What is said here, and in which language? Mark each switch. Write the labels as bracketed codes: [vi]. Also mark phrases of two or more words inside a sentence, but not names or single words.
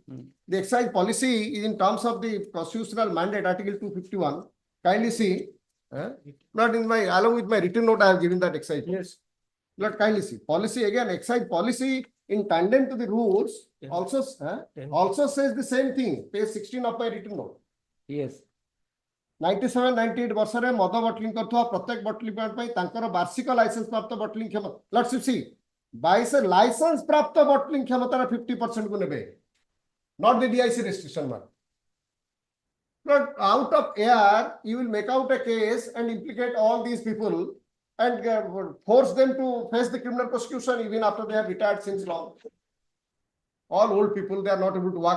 [en] The excise policy is in terms of the constitutional mandate, Article 251. Kindly see. Not in my, along with my written note, I have given that excise. Yes. Not kindly see. Policy again, excise policy in tandem to the rules also says the same thing. Page 16 of my written note. Yes. [or] 97-98 ବର୍ଷରେ ମଦ ବଟଲିଂ କରୁଥିବା ପ୍ରତ୍ୟେକ ବଟଲିଂ ପ୍ଲାଣ୍ଟ ପାଇଁ ତାଙ୍କର ବାର୍ଷିକ ଲାଇସେନ୍ସ ପ୍ରାପ୍ତ ବଟଲିଂ କ୍ଷମତା ଲର୍ଡସିପ୍ ସି 22 ଲାଇସେନ୍ସ ପ୍ରାପ୍ତ ବଟଲିଂ କ୍ଷମତାର 50% କୁ ନେବେ [en] not the DIC restriction man. But out of air you will make out a case and implicate all these people and force them to face the criminal prosecution even after they have retired since long. All old people, they are not able to work.